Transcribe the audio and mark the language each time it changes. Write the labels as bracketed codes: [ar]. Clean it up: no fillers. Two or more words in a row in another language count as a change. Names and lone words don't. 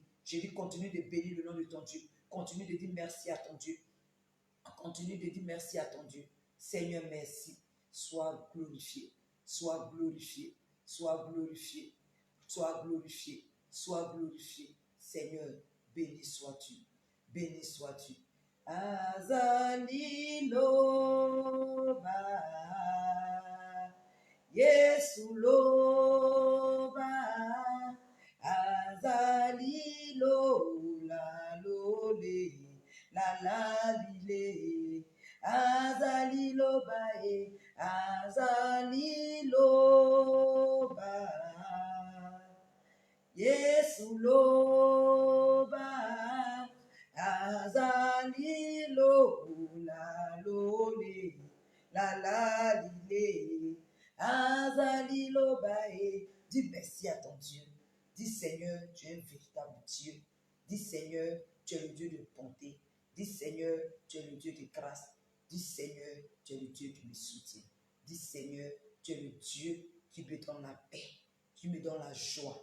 [fr] J'ai dit continue de bénir le nom de ton Dieu. Continue de dire merci à ton Dieu. Continue de dire merci à ton Dieu. Seigneur, merci. Sois glorifié. Sois glorifié. Sois glorifié. Sois glorifié. Sois glorifié. Seigneur, béni sois-tu. Béni sois-tu. [ln] Azali loba. Yesu loba. Azali lola lole. La la lile. Azali loba. Azali loba. Yesu loba, azali lola lole, la lile, azali loba. [fr] Dis merci à ton Dieu. Dis Seigneur, tu es un véritable Dieu. Dis Seigneur, tu es le Dieu de bonté. Dis Seigneur, tu es le Dieu de grâce. Dis Seigneur, tu es le Dieu qui me soutient. Dis Seigneur, tu es le Dieu qui me donne la paix, qui me donne la joie.